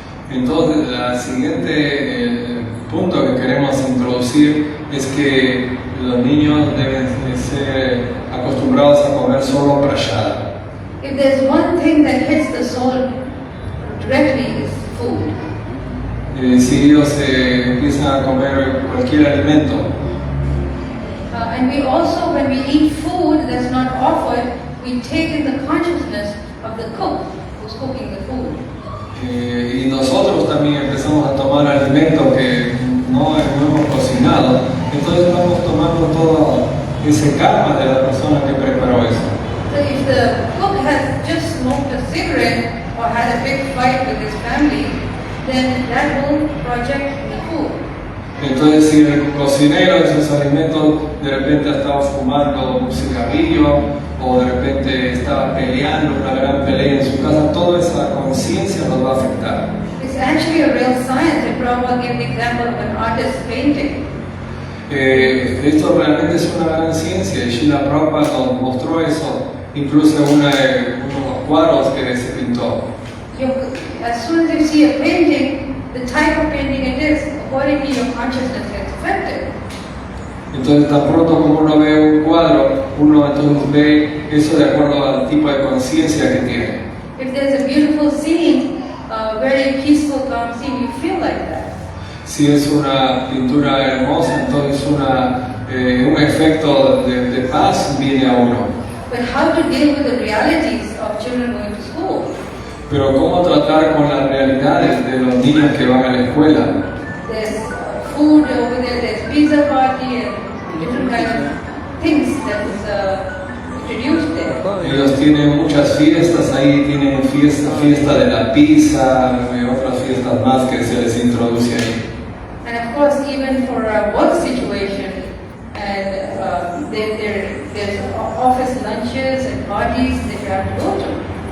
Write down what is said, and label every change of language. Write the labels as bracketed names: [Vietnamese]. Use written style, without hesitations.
[Spanish] Entonces, el siguiente punto que queremos introducir es que los niños deben de ser acostumbrados a comer solo prasada. [English] If there's one thing that hits the soul directly, is food. [Spanish] Si ellos empiezan a comer cualquier alimento, [English] And we also, when we eat food that's not offered, we take in the consciousness of the cook who's cooking the food. [Spanish] y nosotros también empezamos a tomar alimentos que no hemos cocinado, entonces vamos tomando todo ese karma de la persona que preparó eso. [English] So if the cook has just smoked a cigarette or had a big fight with his family, then that will project the food. [Spanish] Entonces, si el cocinero de esos alimentos de repente estaba fumando un cigarrillo o de repente estaba peleando una gran pelea en su casa, toda esa conciencia nos va a afectar. [English] It's actually a real science, and Prabhupada gave the example of an artist painting. [Spanish] Esto realmente es una gran ciencia y Srila Prabhupada nos mostró eso, incluso en unos cuadros que se pintó. [English] As soon as you see a painting, the type of painting it is, accordingly your consciousness gets affected. [Spanish] Entonces, tan pronto como uno ve un cuadro, uno entonces ve eso de acuerdo al tipo de conciencia que tiene. [English] If there's a beautiful scene, very peaceful, calm scene, you feel like that. [Spanish] Si es una pintura hermosa, entonces un efecto de paz viene a uno. [English] But how to deal with the realities of children going to school? [Spanish] Pero ¿cómo tratar con las realidades de los niños que van a la escuela? [English] There's food over there, there's pizza party and different kinds of things that is introduced there. [Spanish] Ellos tienen muchas fiestas ahí, tienen fiesta de la pizza y otras fiestas más que se les introduce ahí. [English] And of course, even for a work situation, and there's office lunches and parties that you have to go to.